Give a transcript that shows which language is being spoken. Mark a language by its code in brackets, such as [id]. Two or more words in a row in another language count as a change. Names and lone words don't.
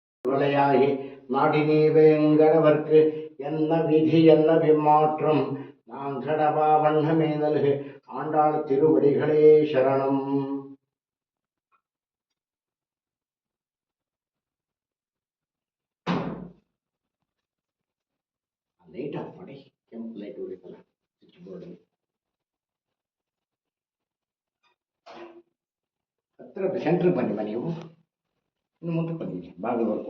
[ta] விளையாகி நாடினே வேங்கடவர்க்கு என்ன விதி என்ன விமாற்றம் நாங்கடவா வண்ணமே நல்கு ஆண்டாள் திருவடிகளே சரணம். [en] light off [kn] ಮಾಡಿ, ಕೆಂಪು ಲೈಟ್ ಉಳಿತಲ್ಲ [en] switch board [kn] ಹತ್ರ ಸೆಂಟ್ರಿಗೆ ಬನ್ನಿ ನೀವು, ಇನ್ನು ಮುಂದಕ್ಕೆ ಬನ್ನಿ ಬಾಗಿಲವರೆಗೂ.